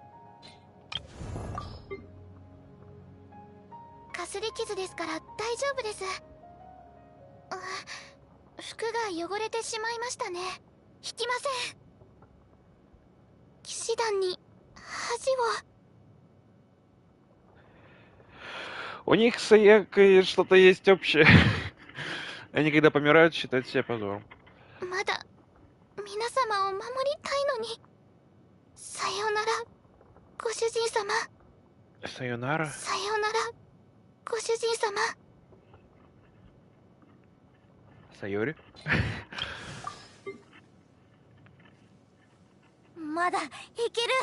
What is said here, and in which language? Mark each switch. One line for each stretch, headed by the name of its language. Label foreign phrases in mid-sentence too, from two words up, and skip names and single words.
Japanese: かすり傷ですから大丈夫です。服が汚れてしまいましたね。引きません。騎士団に恥を。
Russian: У них с Аякой что-то есть общее. Они, когда помирают, считают себя позором. まだ皆様を守りたいのに。さようなら、ご主人様。 Сайонара?
Japanese: さようなら、ご主人様。
Russian: Сайори?
Japanese: まだいける。